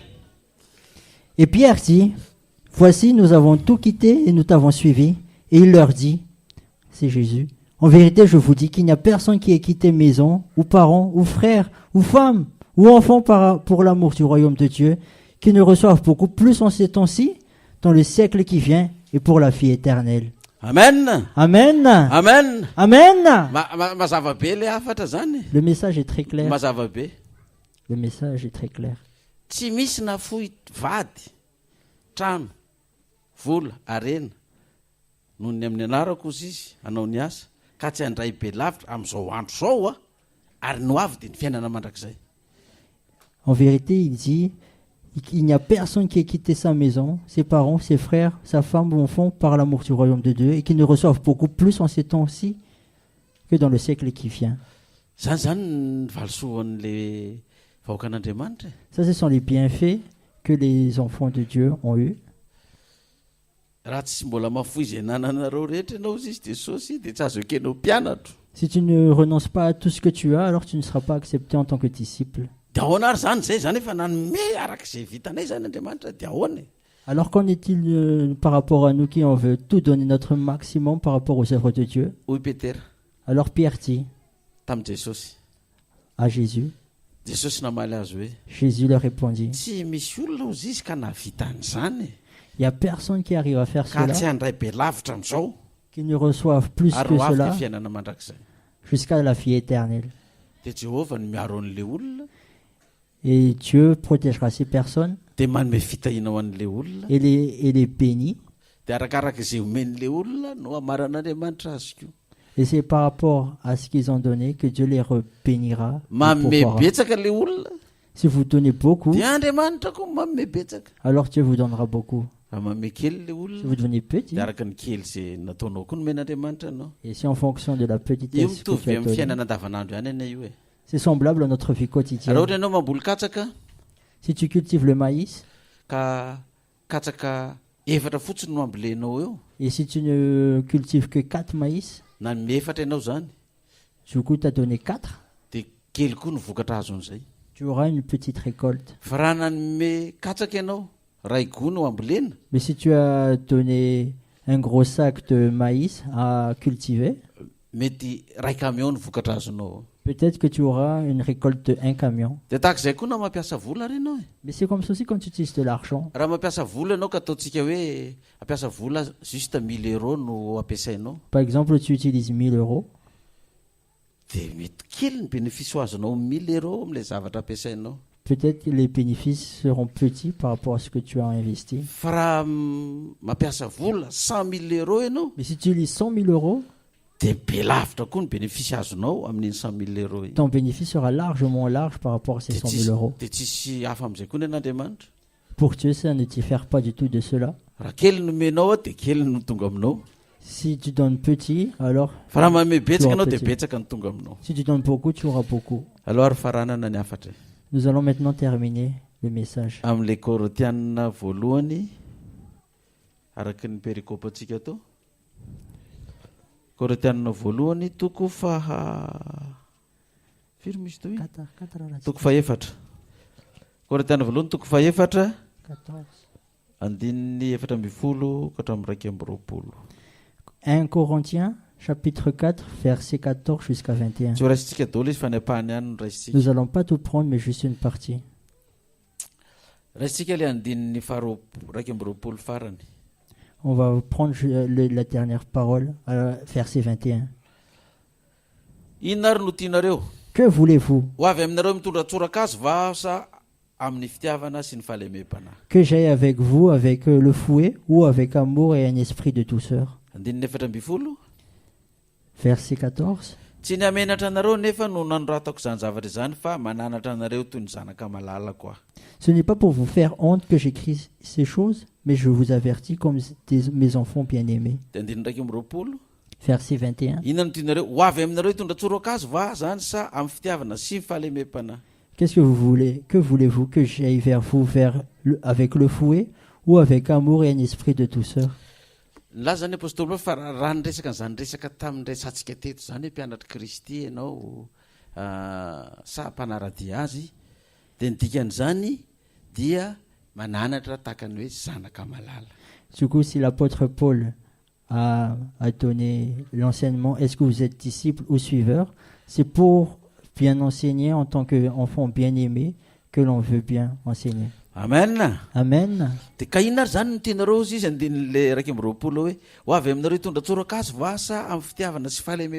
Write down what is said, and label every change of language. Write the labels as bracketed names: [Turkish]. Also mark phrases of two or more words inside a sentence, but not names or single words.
[French] Et Pierre dit, voici, nous avons tout quitté et nous t'avons suivi. Et il leur dit, c'est Jésus, en vérité, je vous dis qu'il n'y a personne qui ait quitté maison, ou parents, ou frères, ou femmes, ou enfants pour l'amour du royaume de Dieu, qui ne reçoivent beaucoup plus en ces temps-ci, dans le siècle qui vient, et pour la vie éternelle. Amen. Amen. Amen. Amen. [Malagasy] Mazava be le afatra zany. [French] Le message est très clair. [Malagasy] Mazava be. [French] Le message est très clair. [Malagasy] Tsy misy nafoy vady, trano vola arena noho ny amin'ny anarako izy izy anao ny asa ka tsy handray be lavitra amin'izao andro zao a ary no avy dia ny fiainana mandrakizay. [French] En vérité, il dit qu'il n'y a personne qui ait quitté sa maison, ses parents, ses frères, sa femme ou enfant par l'amour du royaume de Dieu et qui ne reçoivent beaucoup plus en ces temps-ci que dans le siècle qui vient. [Malagasy] Zany ny valosoan'le vahoaka an'Andriamanitra. [French] Ça, ce sont les bienfaits que les enfants de Dieu ont eus. [Malagasy] Raha tsy mbola mafoy izay nananareo rehetra ianao izy dia saosy dia tsy azo ekenao mpianatro. [French] Si tu ne renonces pas à tout ce que tu as, alors tu ne seras pas accepté en tant que disciple. [Malagasy] Dia ahoana ary zany zay zany efa nanome arak'izay vitanay zany Andriamanitra dia ahoana? [French] Alors qu'en est-il par rapport à nous qui en veut tout donner notre maximum par rapport aux œuvres de Dieu? [Malagasy] Hoy Petera [French] Alors Pierre dit [Malagasy] tamin'i Jesosy. [French] à Jésus, [Malagasy] Jesosy namaly azy hoe [French] Jésus leur répondit, [Malagasy] tsy misy olona ozy izy ka nahavita an'izany [French] il n'y a personne qui arrive à faire [Malagasy] ka tsy [French] cela, [Malagasy] handray be lavitra amin'izao [French] qui ne reçoive plus [Malagasy] ary [French] que [Malagasy] ho avy [French] cela [Malagasy] ny fiainana mandrakizay. [French] jusqu'à la vie éternelle. [Malagasy] Dia Jehovah no miaro an'ilay olona [French] Et Dieu protégera ces personnes [Malagasy] dia manome fitahina ho an'ilay olona [French] et les bénit. [Malagasy] dia arakaraka izay omen'ilay olona no amaran'Andriamanitra azy koa. [French] Et c'est par rapport à ce qu'ils ont donné que Dieu les bénira. [Malagasy] Manome betsaka ilay olona [French] Si vous donnez beaucoup, [Malagasy] dia Andriamanitra koa manome betsaka. [French] alors Dieu vous donnera beaucoup. [Malagasy] Raha manome kely ilay [French] Si [Malagasy] olona [French] vous devenez petit, [Malagasy] dia araka ny kely izay nataonao koa nomen'Andriamanitra anao. [French] et si en fonction de la [Malagasy] Io [French] petitesse que [Malagasy] mitovy [French] tu as [Malagasy] amin'ny [French] donnée, [Malagasy] fiainana andavanandro ihany ena io e. [French] c'est semblable à notre vie [Malagasy] Raha [French] quotidienne. [Malagasy] ohatra ianao mamboly katsaka [French] Si tu cultives le maïs, [Malagasy] ka katsaka efatra fotsiny no ambolenao eo [French] et si tu ne cultives que 4 maïs, [Malagasy] nanome efatra ianao zany [French] du coup tu as donné 4, [Malagasy] dia kely koa no vokatra azon'izay. [French] tu auras une petite récolte. [Malagasy] Fa raha nanome katsaka ianao ray gony ho ambolena [French] Mais si tu as donné un gros sac de maïs à cultiver, [Malagasy] mety ray camion no vokatra azonao. [French] peut-être que tu auras une récolte de 1 camion. [Malagasy] Dia tahak'izay koa na mampiasa vola ary ianao e. [French] Mais c'est comme ça aussi quand tu utilises de l'argent. [Malagasy] Raha mampiasa vola ianao ka ataontsika hoe ampiasa vola juste 1000 euros no ampiasainao [French] Par exemple, tu utilises 1000 euros, [Malagasy] dia mety kely ny bénéfice ho azonao 1000 euros amin'ilay zavatra ampiasainao. [French] peut-être que les bénéfices seront petits par rapport à ce que tu as investi. [Malagasy] Fa raha mampiasa vola 100 000 euros ianao [French] Mais si tu utilises 100 000 euros, [Malagasy] dia be lavitra koa ny bénéfice azonao amin'iny 100 000 euros iny. [French] ton bénéfice sera largement large par rapport à ces 100 000 euros. [Malagasy] Dia tsisy hafa amin'izay koa ny an'Andriamanitra. [French] Pour Dieu, ça ne diffère pas du tout de cela. [Malagasy] Raha kely nomenao dia kely no tonga aminao. [French] Si tu donnes petit, alors [Malagasy] Fa raha manome betsaka Tonga ianao dia [French] petit. [Malagasy] betsaka no tonga aminao. [French] si tu donnes beaucoup, tu auras beaucoup. [Malagasy] Aloha ary faranana ny afatra [French] Nous allons maintenant terminer le message. [Malagasy] amin'ilay Korinthiana voalohany araky ny perikôpa antsika tao. Korinthiana voalohany toko firy misy tao iny? Toko faefatra. Korinthiana voalohany toko faefatra 14. andininy efatra amby folo ka hatramin'ny raika amby roapolo. [French] 1 Corinthiens, chapitre 4, verset 14 jusqu'à 21. [Malagasy] Tsy ho raisitsika daholo izy fa ny ampahany ihany no raisitsika. [French] Nous n'allons pas tout prendre, mais juste une partie. [Malagasy] Raisitsika ilay andininy raika amby roapolo farany. [French] On va prendre la dernière parole, verset 21. [Malagasy] Inona ary no tianareo? [French] Que voulez-vous? [Malagasy] Ho avy aminareo mitondra tsorakazo va sa amin'ny fitiavana sy ny fahalemem-panahy? [French] Que j'aille avec vous avec le fouet ou avec amour et un esprit de douceur? [Malagasy] Andininy efatra amby folo. [French] Verset 14. [Malagasy] Tsy ny hamenatra anareo nefa no nanoratako izany zavatra izany fa mananatra anareo toy ny zanaka malalako aho. [French] Ce n'est pas pour vous faire honte que j'écris ces choses, mais je vous avertis comme mes enfants bien-aimés. [Malagasy] Dia andininy raika amby roapolo. [French] Verset 21. [Malagasy] Inona no tianareo? Ho avy aminareo hitondra tsorakazo va zany sa amin'ny fitiavana sy ny fahalemem-panahy? [French] Qu'est-ce que vous voulez? Que voulez-vous que j'aille vers vous avec le fouet ou avec amour et un esprit de douceur? [Malagasy] Laza ny apôstôly fa raha nyresaka n'izany resaka tamin'ny resantsika teto zany hoe mpianatra Kristy ianao sa mpanaradia azy dia ny dikan'izany dia mananatra tahaka ny hoe zanaka malala. [French] Du coup, si l'apôtre Paul a donné l'enseignement, est-ce que vous êtes disciple ou suiveur? C'est pour bien enseigner en tant qu'enfant bien-aimé que l'on veut bien enseigner. Amen. Amen. [Malagasy] Dia ka inona ary zany no tianareo izy andin'le raika amby roapolo hoe ho avy aminareo hitondra tsorakazo va sa amin'ny fitiavana sy fahalemem-panahy?